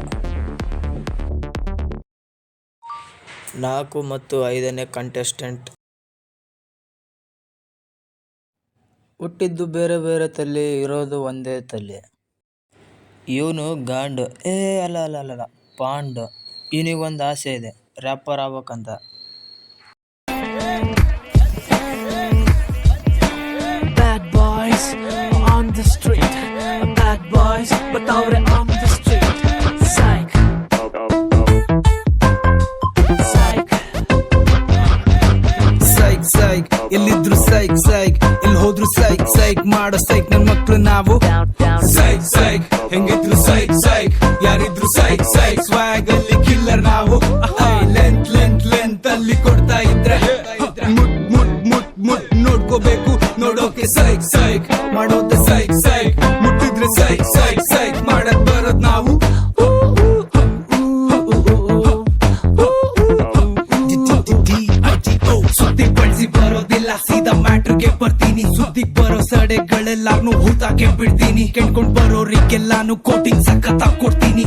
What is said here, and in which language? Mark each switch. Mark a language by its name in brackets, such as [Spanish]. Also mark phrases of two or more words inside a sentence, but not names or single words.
[Kannada] 4 ಮತ್ತು 5ನೇ ಕಂಟೆಸ್ಟೆಂಟ್: ಹುಟ್ಟಿದ್ದು ಬೇರೆ ಬೇರೆ ತಲೆ, ಇರೋದು ಒಂದೇ ತಲೆ. ಇವನು ಗಾಂಡು. ಅಲ್ಲ ಪಾಂಡು. ಇವನಿಗೊಂದು ಆಸೆ ಇದೆ, ರ್ಯಾಪರ್ ಆಗ್ಬೇಕಂತ. [English] Bad boys on the street, bad boys but ಅವ್ರೆ on the street. Psych, psych, psych, ಎಲ್ಲಿದ್ರು psych, psych, [Kannada] ಎಲ್ಲಿ ಹೋದ್ರು [English] psych, psych [Kannada] ಮಾಡೋ psych ನನ್ ಮಕ್ಳು ನಾವು. [English] Psych, psych, ಹೆಂಗಿದ್ರು psych, psych, ಯಾರಿದ್ರು psych, psych, [Kannada] swag ಅಲ್ಲಿ ಕಿಲ್ಲರ್ ನಾವು. ಲೆಂತ್ ಅಲ್ಲಿ ಕೊಡ್ತಾ ಇದ್ರೆ ಮುಟ್ ನೋಡ್ಕೋಬೇಕು, ನೋಡೋಕೆ [English] psych, psych, [Kannada] ಮಾಡೋದೆ [English] psych, psych, [Kannada] ಮುಟ್ಟಿದ್ರೆ [English] psych, psych, psych [Kannada] ಮಾಡಕ್ ಬರೋದ್ ನಾವು. ಸುದ್ದಿ ಬಳಸಿ ಬರೋದಿಲ್ಲ, ಸೀದಾ ಮ್ಯಾಟ್ರಿಗೆ ಬರ್ತೀನಿ. ಸುದ್ದಿ ಬರೋ ಸಡೆಗಳೆಲ್ಲಾನು ಹೂತಾಕೆ ಬಿಡ್ತೀನಿ. ಕೆಣ್ಕೊಂಡ್ ಬರೋರಿಗೆಲ್ಲಾನು ಕೋಟಿಂಗ್ ಸಖತ್ತಾಗ್ ಕೊಡ್ತೀನಿ.